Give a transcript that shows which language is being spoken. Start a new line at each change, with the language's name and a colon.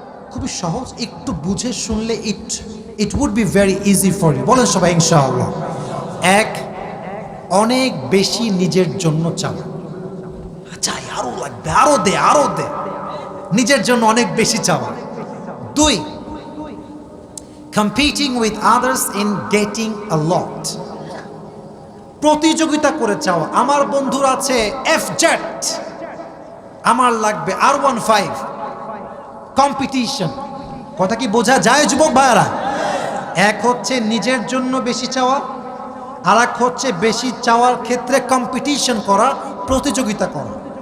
Bangla: খুবই সহজ, একটু বুঝে শুনলে
English: It would be very easy for you.
Bangla: বলেন সবাই ইনশাআল্লাহ। 1, অনেক বেশি নিজের জন্য চাওয়া। চাই, আরো লাগবে, আরো দে, আরো দে, নিজের জন্য অনেক বেশি চাওয়া।
English: 2, competing with others in getting a lot,
Bangla: প্রতিযোগিতা করে চাওয়া। আমার বন্ধুর আছে এফজেড, আমার লাগবে R15, কম্পিটিশন। কথা কি বোঝা যায় যুবক ভাইরা? এক হচ্ছে নিজের জন্য বেশি চাওয়া, আর এক হচ্ছে বেশি চাওয়ার ক্ষেত্রে কম্পিটিশন করা, প্রতিযোগিতা করা।